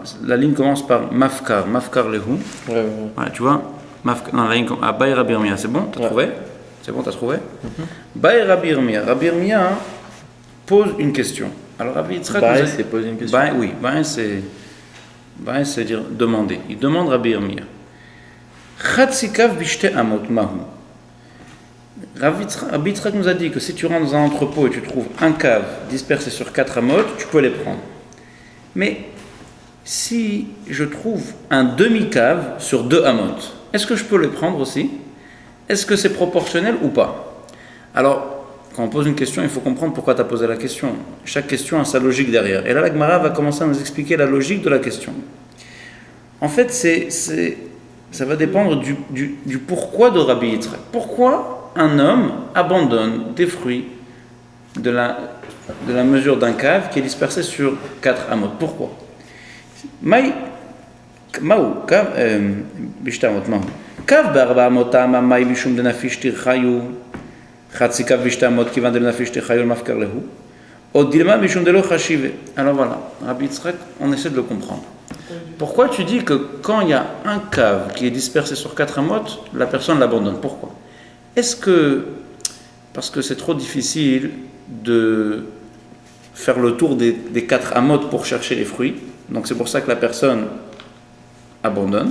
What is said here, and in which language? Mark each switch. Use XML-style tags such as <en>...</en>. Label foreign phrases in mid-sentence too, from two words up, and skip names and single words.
<fr>La ligne commence par</fr> <he>מפקר להו.</he> <fr>Ouais. Voilà, tu vois, la ligne</fr> <he>בעי רבי ירמיה.</he> <fr>C'est bon, t'as trouvé? C'est bon, t'as trouvé?</fr> <he>בעי רבי ירמיה.</he> <fr>Rabbi Irmia pose une question. Alors Rabbi Yitzhak c'est poser une question. Oui, c'est c'est-à-dire demander. Il demande Rabbi Yirmiyah.</fr> <he>חצי קב בשתי אמות מהו.</he> <fr>Rabbi Yitzhak nous a dit que si tu rentres dans un entrepôt et tu trouves un cave dispersé sur 4 amot, tu peux les prendre. Mais si je trouve un demi-cave sur 2 amot, est-ce que je peux les prendre aussi? Est-ce que c'est proportionnel ou pas? Alors, quand on pose une question, il faut comprendre pourquoi tu as posé la question. Chaque question a sa logique derrière. Et là, la Gemara va commencer à nous expliquer la logique de la question. En fait, ça va dépendre du pourquoi de Rabbi Yitzhak. Pourquoi un homme abandonne des fruits de la mesure d'un cave qui est dispersé sur 4 amot? Pourquoi?</fr> <he>קב בארבע אמות טעמא מאי משום דנפיש טרחייהו חצי קב בשתי אמות כיון דנפיש טרחייהו מפקר להו או דילמא משום דלא חשיבי.</he> <fr>Alors voilà, Rabbi Yitzhak, on essaie de le comprendre. Pourquoi tu dis que quand il y a un cave qui est dispersé sur 4 amot, la personne l'abandonne? Pourquoi? Est-ce que parce que c'est trop difficile de faire le tour des 4 amot pour chercher les fruits, donc c'est pour ça que la personne abandonne?</fr>